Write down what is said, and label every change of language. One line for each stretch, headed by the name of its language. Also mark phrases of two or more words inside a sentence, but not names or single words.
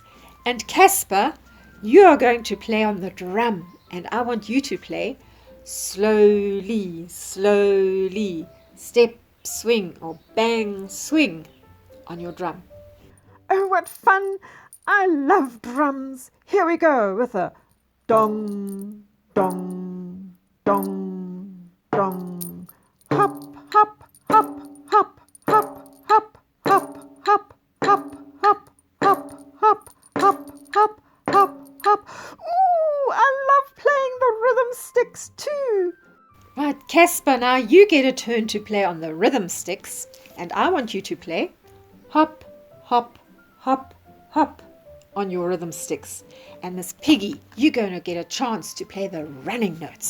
English: And Casper, you are going to play on the drum, and I want you to play slowly, slowly, step, swing, or bang, swing on your drum. Oh, what fun! I love drums. Here we go with a dong, dong, dong, dong. Hop, hop, hop, hop, hop, hop, hop, hop, hop, hop, hop, hop, hop, hop, hop, hop. Ooh, I love playing the rhythm sticks too. Right, Casper, now you get a turn to play on the rhythm sticks, and I want you to play hop, hop, hop, hop on your rhythm sticks. And Miss Piggy, you're going to get a chance to play the running notes.